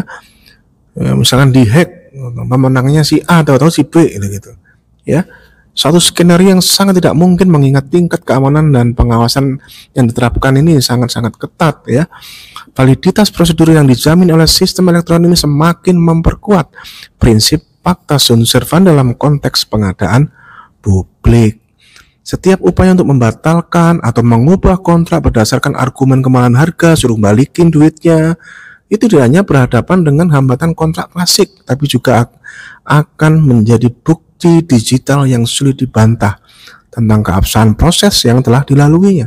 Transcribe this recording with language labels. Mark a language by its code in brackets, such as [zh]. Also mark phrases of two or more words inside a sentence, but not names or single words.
[id] Misalkan dihack, pemenangnya si A atau si B gitu. Ya. Suatu skenario yang sangat tidak mungkin mengingat tingkat keamanan dan pengawasan yang diterapkan ini sangat-sangat ketat ya. Validitas prosedur yang dijamin oleh sistem elektronik ini semakin memperkuat prinsip [la] pacta sunt servanda [id] dalam konteks pengadaan publik. Setiap upaya untuk membatalkan atau mengubah kontrak berdasarkan argumen kemahalan harga, suruh balikin duitnya, itu tidak hanya berhadapan dengan hambatan kontrak klasik, tapi juga akan menjadi bukti digital yang sulit dibantah tentang keabsahan proses yang telah dilaluinya.